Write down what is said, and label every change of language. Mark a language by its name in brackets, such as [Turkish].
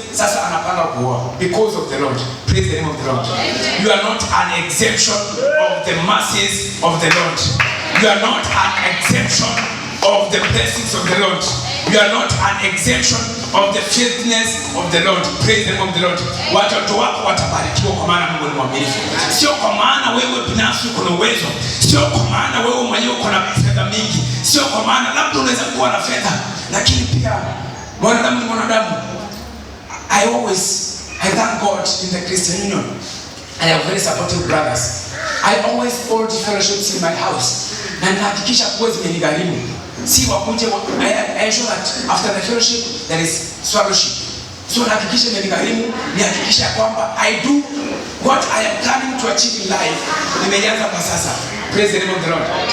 [Swahili] Sasa anapanga kuoa [English] because of the Lord. Praise the name of the Lord. Amen. You are not an exemption of the mercies of the Lord. You are not an exemption of the blessings of the Lord. You are not an exemption of the faithfulness of the Lord. Praise the name of the Lord. [Swahili] Watoto wako watabarikiwa kwa maana Mungu ni mwaminifu. Sio kwa maana wewe binafsi uko na uwezo, sio kwa maana wewe mwenyewe uko na fedha mingi, sio kwa maana labda unaweza kuwa na fedha, lakini pia mwanadamu ni mwanadamu. [English] I thank God in the Christian Union. I have very supportive brothers. I always hold fellowships in my house. [Swahili] Na nahakikisha kuwa zimenigharimu. Si wakuje, [English] I ensure that after the fellowship there is swallowship. So [Swahili] nahakikisha imenigharimu, nihakikisha kwamba [English] I do what I am planning to achieve in life. [Swahili] Nimeanza kwa sasa. [English] Praise the name of the Lord.